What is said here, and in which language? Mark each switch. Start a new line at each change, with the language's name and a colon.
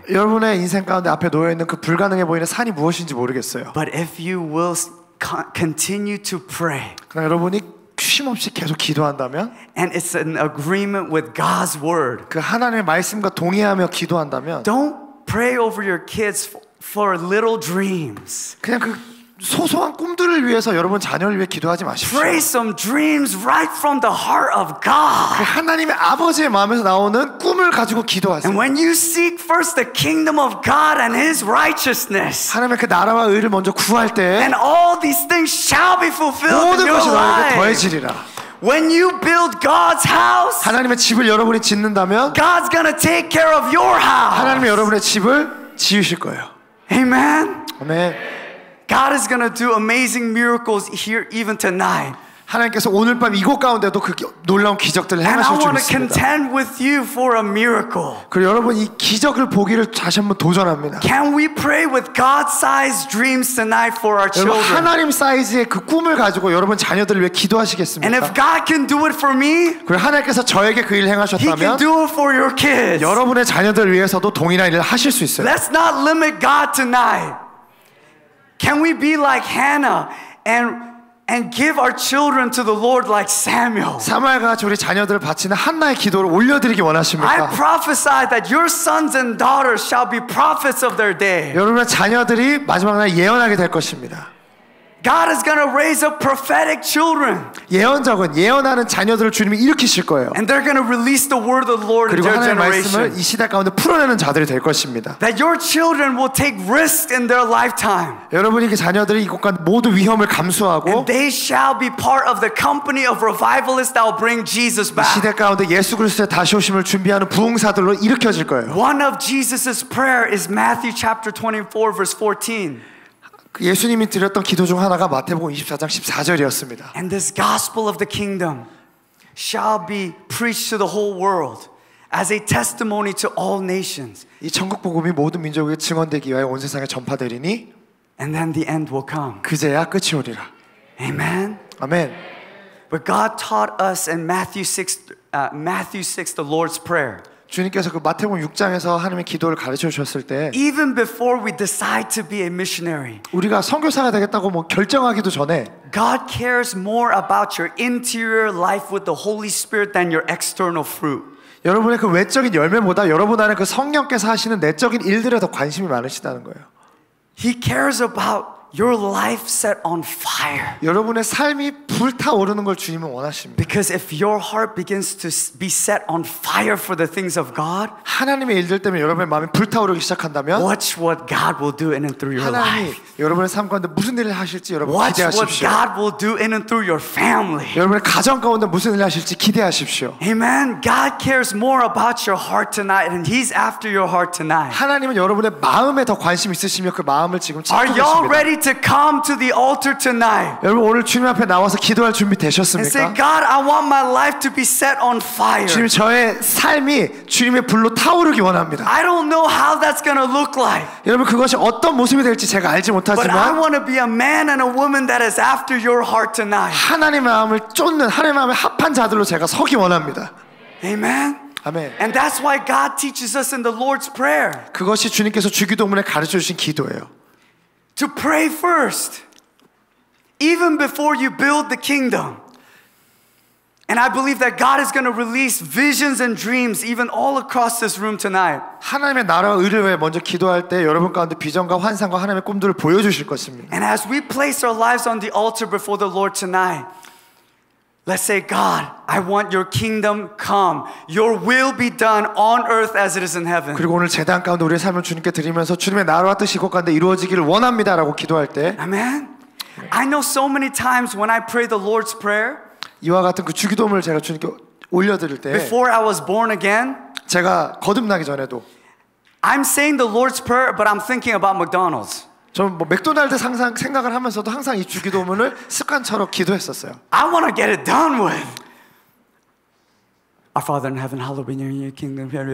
Korean: 여러분의 인생 가운데 앞에 놓여 있는 그 불가능해 보이는 산이 무엇인지 모르겠어요.
English: But if you will continue to pray,
Korean: 그러나 여러분이 쉼없이 계속 기도한다면
English: and it's in agreement with God's word,
Korean: 그 하나님의 말씀과 동의하며 기도한다면
English: don't pray over your kids for little dreams.
Korean: 그냥 그 소소한 꿈들을 위해서 여러분 자녀를 위해 기도하지 마십시오.
English: Pray some dreams right from the heart of God.
Korean: 그 하나님의 아버지의 마음에서 나오는 꿈을 가지고 기도하세요.
English: And when you seek first the kingdom of God and His righteousness,
Korean: 하나님의 그 나라와 의를 먼저 구할 때
English: and all these things shall be fulfilled in
Korean: 모든
English: your
Korean: 것이 너에게
English: life.
Korean: 더해지리라.
English: When you build God's house,
Korean: 하나님의 집을 여러분이 짓는다면
English: God's gonna take care of your house.
Korean: 하나님이 여러분의 집을 지으실 거예요.
English: Amen.
Korean: 아멘.
English: God is gonna do amazing miracles here even tonight.
Korean: 하나님께서 오늘 밤 이곳 가운데도 그 놀라운 기적들을
English: And I
Korean: 행하실 줄
English: want to
Korean: 믿습니다.
English: contend with you for a miracle.
Korean: 그리고 여러분 이 기적을 보기를 다시 한번 도전합니다.
English: Can we pray with God-sized dreams tonight for our
Korean: 여러분
English: children?
Korean: 하나님 사이즈의 그 꿈을 가지고 여러분 자녀들을 위해
English: And
Korean: 기도하시겠습니까?
English: if God can do it for me,
Korean: 그리고 하나님께서 저에게 그 일을
English: He can
Korean: 행하셨다면
English: do it for your kids.
Korean: 여러분의 자녀들을 위해서도 동일한 일을 하실 수 있어요.
English: Let's not limit God tonight. Can we be like Hannah and give our children to the Lord like Samuel?
Korean: 사무엘과 같이 우리 자녀들을 바치는 한나의 기도를 올려드리기
English: I
Korean: 원하십니까?
English: prophesy that your sons and daughters shall be prophets of their day.
Korean: 여러분의 자녀들이 마지막 날 예언하게 될 것입니다.
English: God is going to raise up prophetic children.
Korean: 예언적은 예언하는 자녀들을 주님이 일으키실 거예요.
English: And they're going to release the word of the Lord in
Korean: 그리고
English: their
Korean: 하나님의 말씀을
English: generation.
Korean: 이 시대 가운데 풀어내는 자들이 될 것입니다.
English: That your children will take risks in their lifetime.
Korean: 여러분이 그 자녀들이 이곳과 모두 위험을 감수하고
English: And they shall be part of the company of revivalists that will bring Jesus
Korean: 이
English: back.
Korean: 시대 가운데 예수 그리스도의 다시 오심을 준비하는 부흥사들로 일으켜질 거예요.
English: One of Jesus' prayer is Matthew chapter 24 verse 14.
Korean: 예수님이 드렸던 기도 중 하나가 마태복음 24장 14절이었습니다.
English: And this gospel of the kingdom shall be preached to the whole world as a testimony to all nations.
Korean: 이 천국 복음이 모든 민족에게 증언되기 위하여 온 세상에 전파되리니
English: And then the end will come.
Korean: 그제야 끝이 오리라.
English: Amen.
Korean: 아멘.
English: But God taught us in Matthew 6 the Lord's Prayer.
Korean: 주님께서 그 마태복음 6장에서 하나님의 기도를 가르쳐 주셨을 때
English: Even before we decide to be a missionary,
Korean: 우리가 선교사가 되겠다고 뭐 결정하기도 전에
English: God cares more about your interior life with the Holy Spirit than your external fruit.
Korean: 여러분의 그 외적인 열매보다 여러분 안에 그 성령께서 하시는 내적인 일들에 더 관심이 많으시다는 거예요.
English: He cares about your life set on fire.
Korean: 여러분의 삶이 불타오르는 걸 주님은 원하십니다.
English: Because if your heart begins to be set on fire for the things of God,
Korean: 하나님의 일들 때문에 여러분의 마음이 불타오르기 시작한다면
English: watch what God will do in and through your
Korean: 하나님이
English: life.
Korean: 여러분의 삶 가운데 무슨 일을 하실지 여러분
English: Watch what
Korean: 기대하십시오.
English: God will do in and through your family.
Korean: 여러분의 가정 가운데 무슨 일을 하실지 기대하십시오.
English: Amen. God cares more about your heart tonight, and He's after your heart tonight.
Korean: 하나님은 여러분의 마음에 더 관심 있으시며 그 마음을 지금
English: Are
Korean: 찾고
English: y'all
Korean: 계십니다.
English: ready to come to the altar tonight
Korean: 여러분 오늘 주님 앞에 나와서 기도할 준비
English: and say,
Korean: 되셨습니까?
English: God, I want my life to be set on fire.
Korean: 주님 저의 삶이 주님의 불로 타오르기 원합니다.
English: I don't know how that's going to look like,
Korean: 여러분 그것이 어떤 모습이 될지 제가 알지
English: but I
Korean: 못하지만
English: want to be a man and a woman that is after your heart tonight.
Korean: 하나님의 마음을 쫓는 하나님의 마음에 합한 자들로 제가 서기 원합니다.
English: Amen.
Korean: 아멘.
English: And that's why God teaches us in the Lord's Prayer
Korean: 그것이 주님께서 주기도문에 가르쳐 주신 기도예요.
English: to pray first, even before you build the kingdom. And I believe that God is going to release visions and dreams even all across this room tonight. 하나님의 나라와 의를 위해 먼저 기도할 때 여러분 가운데 비전과 환상과 하나님의 꿈들을 보여주실 것입니다. And as we place our lives on the altar before the Lord tonight, let's say, God, I want your kingdom come. Your will be done on earth as it is in heaven.
Korean: 그리고 오늘 제단 가운데 우리의 삶을 주님께 드리면서 주님의 나라와 뜻이 이곳 가운데 이루어지기를 원합니다라고 기도할 때
English: Amen. I know so many times when I pray the Lord's Prayer,
Korean: 이와 같은 그 주기도문을 제가 주님께 올려드릴 때
English: before I was born again,
Korean: 제가 거듭나기 전에도
English: I'm saying the Lord's Prayer, but I'm thinking about McDonald's.
Korean: 저는 뭐 맥도날드 항상 생각을 하면서도 항상 이 주기도문을 습관처럼 기도했었어요.
English: I want to get it done with. Our Father in heaven, hallowed be your kingdom.